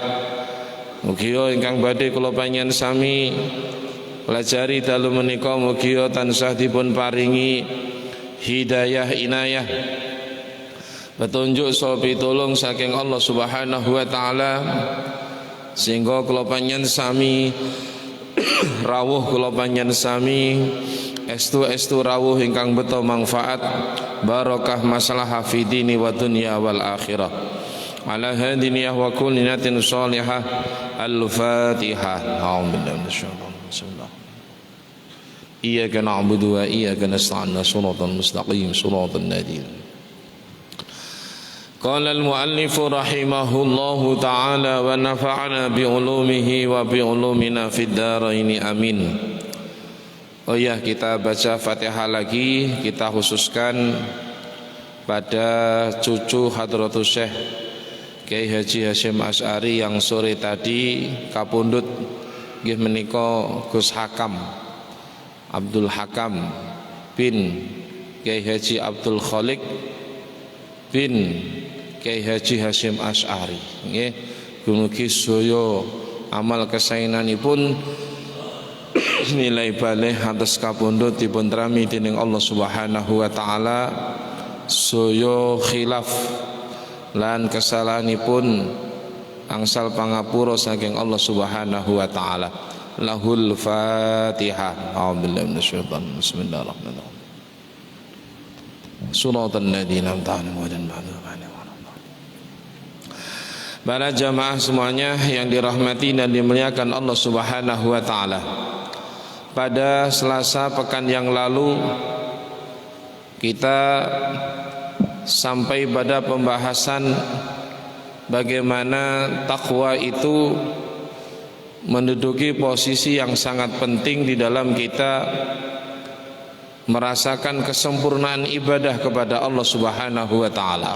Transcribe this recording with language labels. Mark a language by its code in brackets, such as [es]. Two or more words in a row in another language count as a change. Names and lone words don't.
[jv] Mugia ingkang badhe kula panjenengan sami pelajari dalu menika mugia tansah dipun paringi hidayah inayah petunjuk saha pitulung saking [ar] الله سبحانه وتعالى [jv] sehingga kula panjenengan sami rawuh kula panjenengan sami estu rawuh ingkang beto manfaat barokah [ar] مصلحة في الدين والدنيا والآخرة. على هذه النية وكل نية صالحة. الفاتحة. أعوذ بالله من الشيطان الرجيم. إياك نعبد وإياك نستعين. صراط المستقيم، صراط الذين. قال المؤلف رحمه الله تعالى ونفعنا بعلومه وبعلومنا في الدارين آمين. [id] Oh ya, kita baca Fatihah lagi. Kita khususkan pada cucu Hadratus Syekh Kiai Haji Hasyim Asy'ari yang sore tadi [jv] kapundhut nggih menika [id] Gus Hakam Abdul Hakam bin Kiai Haji Abdul Khaliq bin Kiai Haji Hasyim Asy'ari nggih. [jv] Mugi sedaya amal kesaenanipun nilai balih atas kapundhut dipun trami dening [ar] الله سبحانه وتعالى. [jv] Sedaya khilaf lan kesalahanipun angsal pangapura saking [ar] الله سبحانه وتعالى. له الفاتحة. أعوذ بالله من الشيطان الرجيم. بسم الله الرحمن الرحيم. صراط الذين أنعمت عليهم. [id] Para jamaah semuanya yang dirahmati dan dimuliakan [ar] الله سبحانه وتعالى. [id] Pada Selasa pekan yang lalu kita sampai pada pembahasan bagaimana takwa itu menduduki posisi yang sangat penting di dalam kita merasakan kesempurnaan ibadah kepada [ar] الله سبحانه وتعالى.